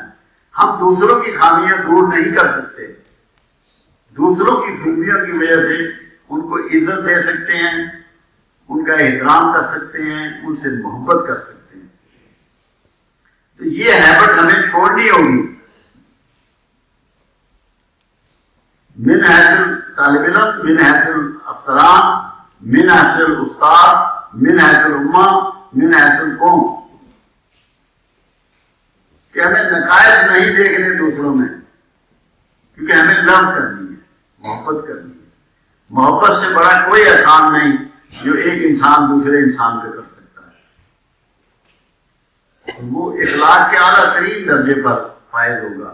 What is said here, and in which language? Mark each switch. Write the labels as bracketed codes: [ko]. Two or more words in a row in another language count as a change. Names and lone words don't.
[ur] ہم دوسروں کی خامیاں دور نہیں کر سکتے، دوسروں کی خوبیوں کی وجہ سے ان کو عزت دے سکتے ہیں، ان کا احترام کر سکتے ہیں، ان سے محبت کر سکتے ہیں۔ تو یہ ہیبٹ ہمیں چھوڑنی ہوگی، [ar] من حیث [ur] طالب علم، [ar] من حیث [ur] افسران، [ar] من حیث [ur] استاد، [ar] من حیث الامہ، من حیث القوم، [ur] کہ ہمیں نقائص نہیں دیکھنے دوسروں میں، کیونکہ ہمیں لو کرنی ہے، محبت کرنی ہے۔ محبت سے بڑا کوئی احسان نہیں جو ایک انسان دوسرے انسان پہ کر سکتا ہے، وہ اخلاق کے اعلیٰ ترین درجے پر فائز ہوگا۔